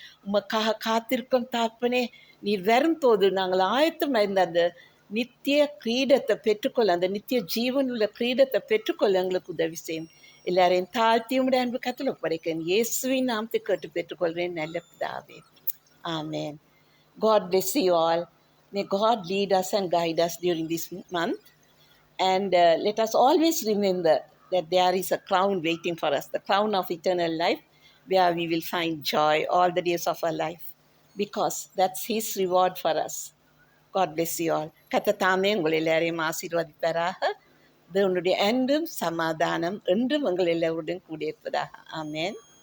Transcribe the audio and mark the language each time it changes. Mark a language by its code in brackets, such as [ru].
[ta] உமக்காக காத்திருக்கும் தாப்பனே, நீர் வரும் போது நாங்கள் ஆயத்தம் இருந்த அந்த நித்திய கிரீடத்தை பெற்றுக்கொள்ள, அந்த நித்திய ஜீவன் உள்ள கிரீடத்தை பெற்றுக்கொள்ள எங்களுக்கு உதவி செய்யும். எல்லாரையும் தாழ்த்தி உடைய அன்பு கத்தில் ஒப்படைக்கிறேன். இயேசுவின் நாமத்தை கேட்டு பெற்றுக்கொள்கிறேன் நல்ல பிதாவே. [en] Amen. God bless you all. May God lead us and guide us during this month. And let us always remember that there is a crown waiting for us, the crown of eternal life, where we will find joy all the days of our life, because that's His reward for us. God bless you all. [ta] கர்த்தர் தாமே உங்கள் எல்லாரையும் ஆசீர்வதிப்பாராக. தேவனுடைய அன்பும் சமாதானம் என்றும் உங்கள் எல்லோருடன் கூடியிருப்பதாக. ஆமென்.